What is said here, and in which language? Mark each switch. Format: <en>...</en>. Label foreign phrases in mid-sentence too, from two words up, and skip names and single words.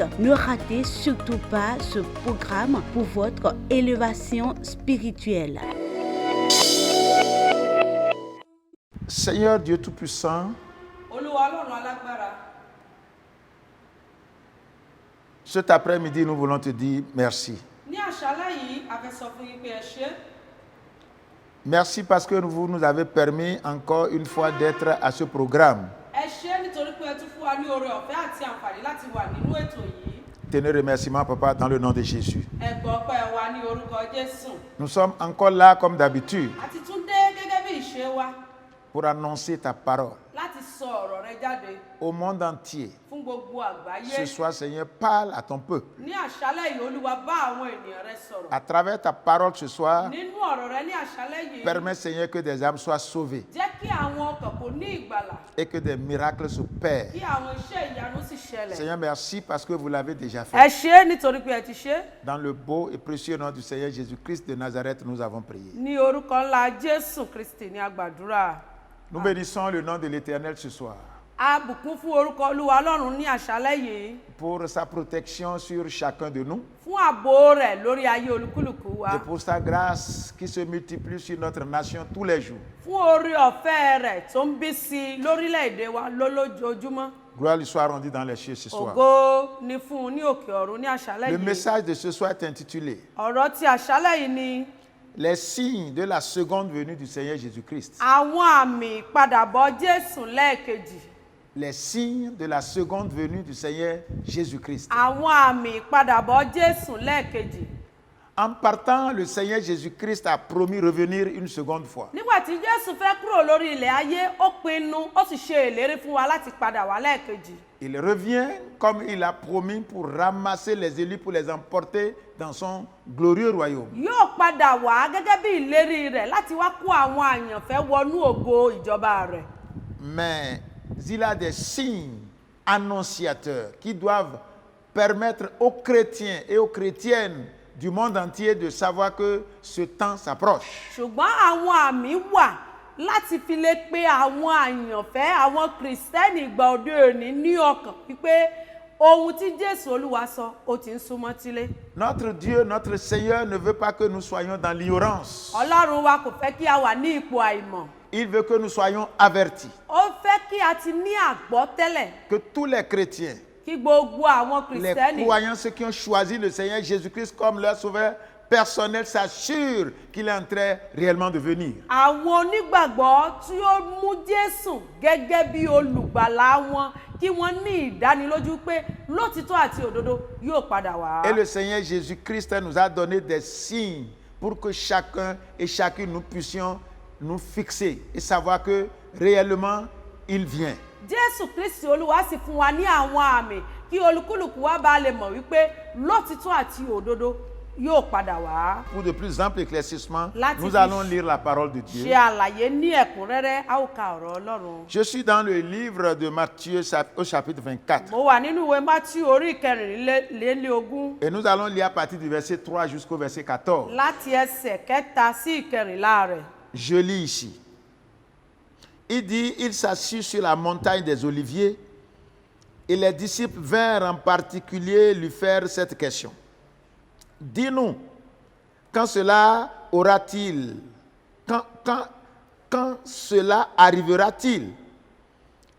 <fr>Ne ratez surtout pas ce programme pour votre élévation spirituelle. Seigneur Dieu Tout-Puissant,</fr> <yo>Olúwa Ọlọ́run alágbára.</yo> <fr>cet après-midi, nous voulons te dire merci.</fr> <yo>Ní àṣálẹ́ yìí, a fẹ́ sọ fún yín pé ẹ ṣé.</yo> <fr>Merci parce que vous nous avez permis encore une fois d'être à ce programme.</fr> <yo>Ẹ ṣé nítorí pé ẹ tún fún wa ní oore ọ̀fẹ́ àti àǹfààní láti wà nínú ètò yìí.</yo> <fr>Tenez remerciements, Papa, dans le nom de Jésus.</fr> <yo>Ẹ gbọ́ pé wa ní orúkọ Jésù.</yo> <fr>Nous sommes encore là comme d'habitude</fr> <yo>A ti tún dé gẹ́gẹ́ bí ìṣe wa</yo> <fr>pour annoncer ta parole</fr> <yo>láti sọ ọ̀rọ̀ rẹ jáde</yo> <fr>au monde entier.</fr> <yo>fún gbogbo àgbáyé.</yo> <fr>Ce soir, Seigneur, parle à ton peuple.</fr> <yo>Ní àṣálẹ́ yìí, Olúwa bá àwọn ènìyàn rẹ sọ̀rọ̀.</yo> <fr>À travers ta parole ce soir,</fr> <yo>Nínú ọ̀rọ̀ rẹ ní àṣálẹ́ yìí,</yo> <fr>permets, Seigneur, que des âmes soient sauvées</fr> <yo>jẹ́ kí àwọn ọkàn kò ní ìgbàlà,</yo> <fr>et que des miracles s'opèrent.</fr> <yo>kí àwọn iṣẹ́ ìyanu sì ṣẹlẹ̀.</yo> <fr>Seigneur, merci parce que vous l'avez déjà</fr> <yo>Ẹ</yo> <fr>fait.</fr> <yo>ṣé nítorí pé ẹ ti ṣe.</yo> <fr>Dans le beau et précieux nom du Seigneur Jésus-Christ de Nazareth, nous avons prié.</fr> <yo>Ní orúkọ ńlá Jésù Kristi ní a gbàdúrà.</yo> <fr>Nous bénissons le nom de l'Éternel ce soir</fr> <yo>A bùkún fún orúkọ Olúwa Ọlọ́run ní àṣálẹ́ yìí,</yo> <fr>pour sa protection sur chacun de nous</fr> <yo>fún ààbò rẹ̀ lórí ayé olúkúlùkù wa,</yo> <fr>et pour sa grâce qui se multiplie sur notre nation tous les jours.</fr> <yo>fún oore ọ̀fẹ́ rẹ̀ tó ń bí sí i lórílẹ̀‐èdè wa lójoojúmọ́.</yo> <fr>Gloire lui soit rendue dans les cieux ce soir.</fr> <yo>Ògo ni fún un ní òkè ọ̀run ní àṣálẹ́</yo> <fr>Le</fr> <yo>yìí.</yo> <fr>message de ce soir est intitulé</fr> <yo>Ọ̀rọ̀ ti àṣálẹ́ yìí ni</yo> <fr>Les signes de la seconde venue du Seigneur Jésus-Christ.</fr> <yo>àwọn àmì ìpadàbọ̀ Jésù lẹ́ẹ̀kejì.</yo> <fr>Les signes de la seconde venue du Seigneur Jésus-Christ.</fr> <yo>Àwọn àmì ìpadàbọ̀ Jésù lẹ́ẹ̀kejì.</yo> <fr>En partant, le Seigneur Jésus-Christ a promis revenir une seconde fois.</fr> <yo>Nígbà tí Jésù fẹ́ kúrò lórí ilẹ̀ ayé, ó pinnu, ó sì ṣe ìlérí fún wa láti padà wá lẹ́ẹ̀kejì.</yo> <fr>Il revient comme il a promis pour ramasser les élus, pour les emporter dans son glorieux royaume.</fr> <yo>Yóò padà wá gẹ́gẹ́ bí ìlérí rẹ̀ láti wá kó àwọn àyànfẹ́ wọnú ògo ìjọba rẹ̀.</yo> <fr>Mais il a des signes annonciateurs qui doivent permettre aux chrétiens et aux chrétiennes du monde entier de savoir que ce temps s'approche.</fr> <yo>Ṣùgbọ́n àwọn àmì wà láti fi lè pe àwọn àyànfẹ́, àwọn kìrìsìtẹ́nì ìgbà òde òní ní ọkàn wípé ohun tí Jésù Olúwa sọ ó ti ń súnmọ́ tílé.</yo> <fr>Notre Dieu, notre Seigneur ne veut pas que nous soyons dans l'ignorance.</fr> <yo>Ọlọ́run wa kò fẹ́ kí a wà ní ipò àìmọ̀.</yo> <fr>Il veut que nous soyons avertis,</fr> <yo>Ó fẹ́ kí a ti ní àgbọ́tẹ́lẹ̀,</yo> <fr>que tous les chrétiens,</fr> <yo>kí gbogbo àwọn</yo> <fr>les</fr> <yo>kìrìsìtẹ́nì,</yo> <fr>croyants, ceux qui ont choisi le Seigneur Jésus-Christ comme leur sauveur personnel, s'assurent qu'il est en train réellement de venir.</fr> <yo>àwọn onígbàgbọ́ tí ó mú Jésù gẹ́gẹ́ bí olùgbàlà wọn, kí wọ́n ní ìdánilójú pé lótìtọ́ àti òdodo yóò padà wá.</yo> <fr>Et le Seigneur Jésus-Christ nous a donné des signes pour que chacun et chacune nous puissions nous fixer et savoir que réellement il vient.</fr> <yo>Jésù Kristi Olúwa sì fún wa ní àwọn àmì kí olúkúlùkù wa bá lè mọ̀ wípé lótìtọ́ àti òdodo yóò padà wá.</yo> <fr>Pour de plus amples éclaircissements,</fr> <yo>Láti</yo> <fr>nous</fr> <yo>fi</yo> <fr>allons lire la parole de Dieu.</fr> <yo>ṣe àlàyé ní ẹ̀kúnrẹ́rẹ́, a ó ka ọ̀rọ̀ Ọlọ́run.</yo> <fr>Je suis dans le livre de Matthieu au chapitre 24.</fr> <yo>Mo wà nínú ìwé Mátíù orí ìkẹrìnlélógún</yo> <fr>Et nous allons lire à partir du verset 3 jusqu'au verset 14.</fr> <yo>láti ẹsẹ̀ kẹta sí ìkẹrìnlá rẹ̀.</yo> <fr>Je lis ici. Il dit, il s'assit sur la montagne des Oliviers et les disciples vinrent en particulier lui faire cette question. Dis-nous, quand cela aura-t-il, quand cela arrivera-t-il?</fr>